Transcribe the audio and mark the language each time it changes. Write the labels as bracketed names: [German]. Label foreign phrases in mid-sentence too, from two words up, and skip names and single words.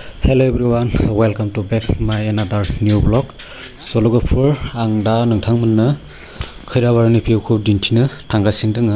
[English] Hello everyone, welcome to back my another new vlog. [Bodo] So लोगोफोर आं दा नोंथांमोननो खैराबारिनि भिउखौ दिन्थिनो थांगासिनो दोङो.